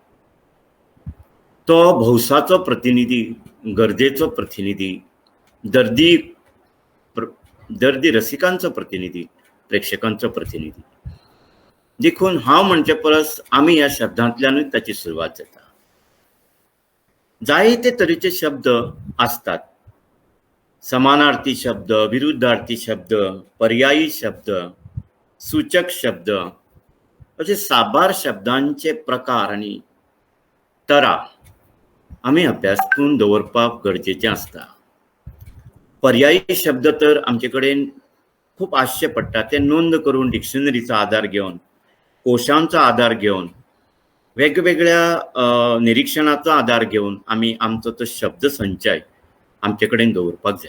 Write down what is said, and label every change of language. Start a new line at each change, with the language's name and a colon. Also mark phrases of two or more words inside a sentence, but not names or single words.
Konkani: तो भौसाचो प्रतिनिधी, गरजेचो प्रतिनिधी, दर्दी रसिकांचो प्रतिनिधी, प्रेक्षकांचो प्रतिनिधी. देखून हांव म्हणचे परस आमी ह्या शब्दांतल्यानूच ताची सुरवात जाता. जायते तरेचे शब्द आसतात. समानार्थी शब्द, विरुद्धार्थी शब्द, पर्यायी शब्द, सूचक शब्द अशे साबार शब्दांचे प्रकार आनी तरा आमी अभ्यास करून दवरपाक गरजेचें आसता. पर्यायी शब्द तर आमचे कडेन खूब आसचे पडटा. ते नोंद करून डिक्शनरीचो आदार घेवन, कोशांचो आदार घेवन, वेगवेगळ्या निरीक्षणाचो आदार घेवन आमी आमचो तो शब्द संचय आमचे कडेन दवरपाक जाय.